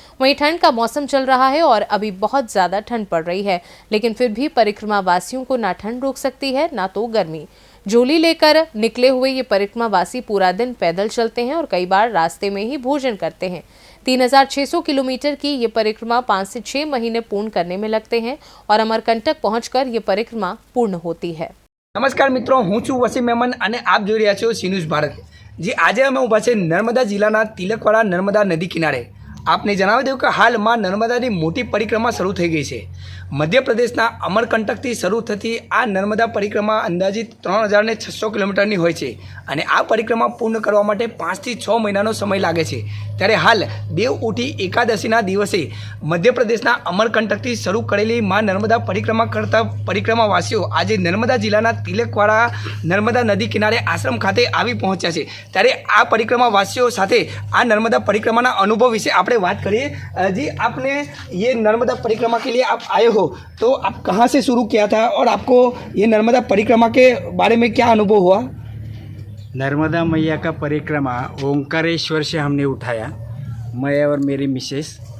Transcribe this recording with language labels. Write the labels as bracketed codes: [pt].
[hi] वहीं ठंड का मौसम चल रहा है और अभी बहुत ज्यादा ठंड पड़ रही है, लेकिन फिर भी परिक्रमा वासियों को ना ठंड रोक सकती है ना तो गर्मी। झोली लेकर निकले हुए ये परिक्रमा वासी पूरा दिन पैदल चलते हैं और कई बार रास्ते में ही भोजन करते हैं। 3600 किलोमीटर की ये परिक्रमा 5 से 6 महीने पूर्ण करने में लगते हैं और अमरकंटक पहुंचकर ये परिक्रमा पूर्ण होती है। [gu] नमस्कार मित्रों, हूँ छू वसीम मेमन અને આપ જોઈ રહ્યા છો સી ન્યૂઝ ભારત। जी આજે અમે ઊભા છે નર્મદા જિલ્લાના તિલકવાડા નર્મદા નદી કિનારે। आपने जણાવી દઉં કે હાલ માં નર્મદાની મોટી પરિક્રમા શરૂ થઈ ગઈ છે। મધ્યપ્રદેશના અમરકંટકથી શરૂ થતી આ નર્મદા પરિક્રમા અંદાજિત 3600 કિલોમીટરની હોય છે અને આ પરિક્રમા પૂર્ણ કરવા માટે 5 થી 6 મહિનાનો સમય લાગે છે। ત્યારે હાલ દેવઉઠી એકાદશીના દિવસે મધ્યપ્રદેશના અમરકંટકથી શરૂ કરેલી માં નર્મદા પરિક્રમા કરતા પરિક્રમાવાસીઓ આજે નર્મદા જિલ્લાના તિલકવાડા નર્મદા નદી કિનારે આશ્રમ ખાતે આવી પહોંચ્યા છે। ત્યારે આ પરિક્રમાવાસીઓ સાથે આ નર્મદા પરિક્રમાના અનુભવ વિશે આપણે [hi] बात करिए। जी, आपने ये नर्मदा परिक्रमा के लिए आप आए हो, तो आप कहाँ से शुरू किया था और आपको ये नर्मदा परिक्रमा के बारे में क्या अनुभव हुआ? नर्मदा मैया का परिक्रमा ओंकारेश्वर से हमने उठाया, मैं और मेरी मिसेस।